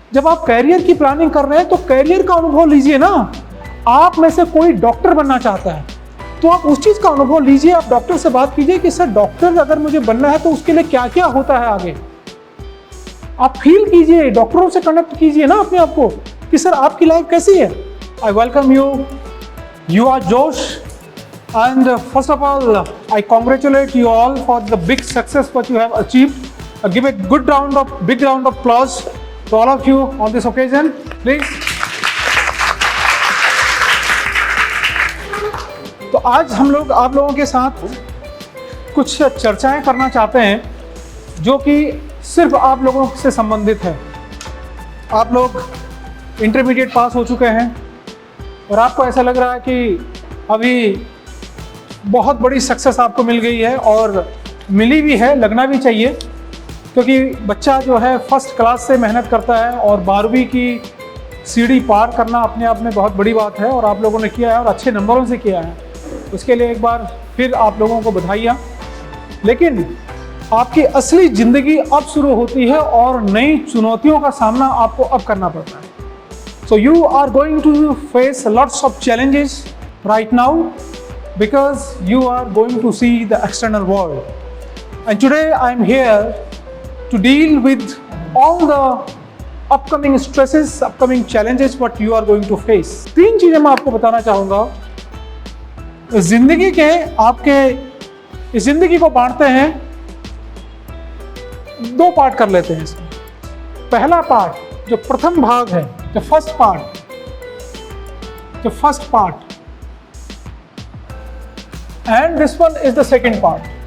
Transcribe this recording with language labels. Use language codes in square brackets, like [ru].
[hi] जब आप कैरियर की प्लानिंग कर रहे हैं तो कैरियर का अनुभव लीजिए ना। आप में से कोई डॉक्टर बनना चाहता है तो आप उस चीज का अनुभव लीजिए। आप डॉक्टर से बात कीजिए कि सर डॉक्टर अगर मुझे बनना है तो उसके लिए क्या क्या होता है आगे। आप फील कीजिए, डॉक्टरों से कनेक्ट कीजिए ना अपने आप को कि सर आपकी लाइफ कैसी है। [en] I welcome you, Yuva Josh, and first of all, I congratulate you all for the big success what you have achieved. Give a big round of applause to all of you on this occasion, please. [hi] तो आज हम लोग आप लोगों के साथ कुछ चर्चाएं करना चाहते हैं जो कि सिर्फ आप लोगों से संबंधित है। आप लोग इंटरमीडिएट पास हो चुके हैं और आपको ऐसा लग रहा है कि अभी बहुत बड़ी सक्सेस आपको मिल गई है, और मिली भी है, लगना भी चाहिए, क्योंकि बच्चा जो है फर्स्ट क्लास से मेहनत करता है और 12वीं की सीढ़ी पार करना अपने आप में बहुत बड़ी बात है और आप लोगों ने किया है और अच्छे नंबरों से किया है। उसके लिए एक बार फिर आप लोगों को बधाइयाँ। लेकिन आपकी असली ज़िंदगी अब शुरू होती है और नई चुनौतियों का सामना आपको अब करना पड़ता है। [en] So you are going to face lots of challenges right now because you are going to see the external world. And today I am here to deal with all the upcoming stresses, upcoming challenges what you are going to face. [hi] 3 चीजें मैं आपको बताना चाहूँगा। जिंदगी के आपके इस जिंदगी को बांटते हैं, 2 पार्ट कर लेते हैं इसमें। पहला पार्ट, जो प्रथम भाग है, [en] the first part, and this one is the second part.